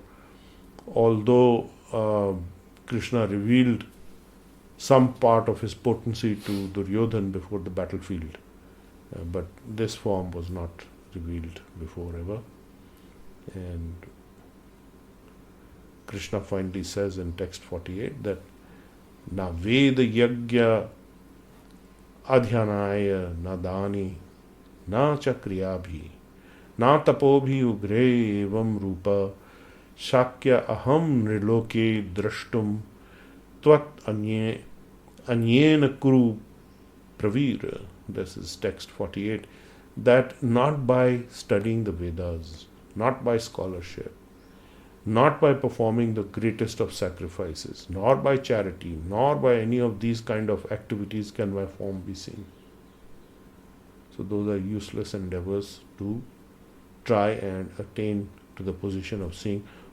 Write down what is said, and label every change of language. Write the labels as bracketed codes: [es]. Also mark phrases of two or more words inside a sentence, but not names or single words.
[en] Although Krishna revealed some part of his potency to Duryodhan before the battlefield, but this form was not revealed before ever. And Krishna finally says in text 48 that [sa] न वेद यज्ञ अध्ययनैः न दानैः न चक्रियाभिः न तपोभिः उग्रैः एवं रूपः शक्य अहं नृलोके द्रष्टुं त्वत् अन्येन कुरु प्रवीर. [en] This is text 48. That not by studying the Vedas, not by scholarship, not by performing the greatest of sacrifices, nor by charity, nor by any of these kind of activities can my form be seen. So those are useless endeavors to try and attain to the position of seeing.